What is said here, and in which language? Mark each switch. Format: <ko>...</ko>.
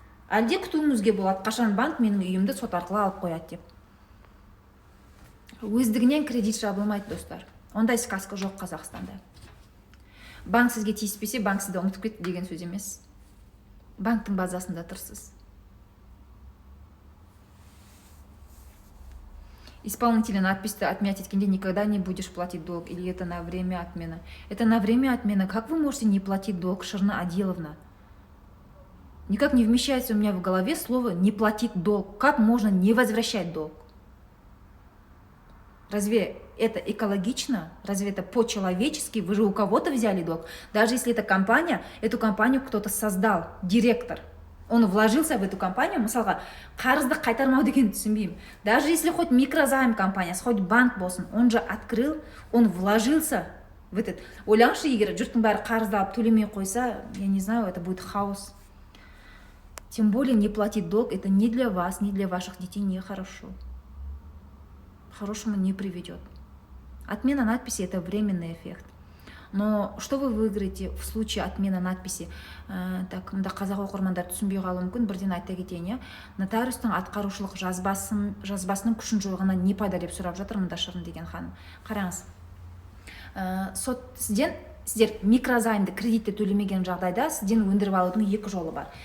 <kk>Әлде күтуіңізге болады, қашан банк менің үйімді сот арқылы алып қояды деп. Өздігінен кредит жабылмайды, достар. Ондай сказка жоқ Қазақстанда. Банк сізге тиіспесе, банк сізді ұмытып кетті деген сөз емес. Банктың базасында тұрсыз.</kk> <ru>Исполнитель надпись-то отменять</ru> <kk>еткенде</kk> <ru>никогда не будешь платить долг, или это на время отмены? Это на время отмены. Как вы можете не платить долг, Шырна Аделовна? Никак не вмещается у меня в голове слово «не платить долг». Как можно не возвращать долг? Разве это экологично? Разве это по-человечески? Вы же у кого-то взяли долг. Даже если это компания, эту компанию кто-то создал, директор. Он вложился в эту компанию,</ru> <kk>мысалға, қарызды қайтармау деген түсінбеймін.</kk> <ru>Даже если хоть микрозайм компаниясы, хоть банк</ru> <kk>болсын,</kk> <ru>он же открыл, он вложился в этот.</ru> <kk>Ойлаңызшы, егер жұрттың бәрі қарызды алып төлемей қойса,</kk> <ru>я не знаю, это будет хаос. Тем более не платить долг, это ни для вас, ни для ваших детей нехорошо. Хорошему не приведет. Отмена надписи – это временный эффект. Но что вы выиграете в случае отмены надписи?</ru> <kk>Так, мында қазақ оқырмандар түсінбей қалуы мүмкін, бірден айта кетейін, нотариустың атқарушылық жазбасының күшін жойғаннан не пайда деп сұрап жатыр мында Шырын деген ханым. Қараңыз. Сот сіздер микрозаймды кредитті төлемеген жағдайда сізден өндіріп алудың 2 жолы бар.</kk>